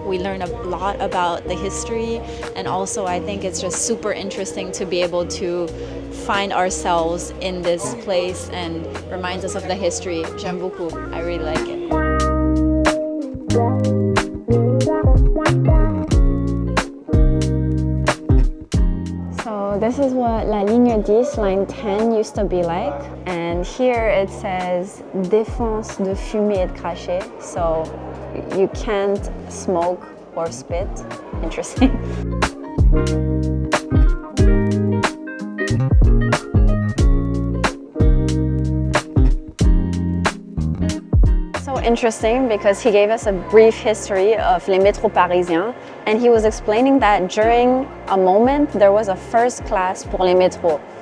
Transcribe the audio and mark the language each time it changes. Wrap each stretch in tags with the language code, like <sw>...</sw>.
<en>We learn a lot about the history. And also, I think it's just super interesting to be able to find ourselves in this place and reminds us of the history.</en> <fr>J'aime beaucoup.</fr> <en>I really like it. This is what La Ligne 10, line 10 used to be like. And here it says</en> <fr>défense de fumer et de cracher.</fr> <en>So you can't smoke or spit. Interesting. Interesting because he gave us a brief history of</en> <fr>les métros parisiens,</fr> <en>and he was explaining that during a moment there was a first class</en> <fr>pour les métros.</fr>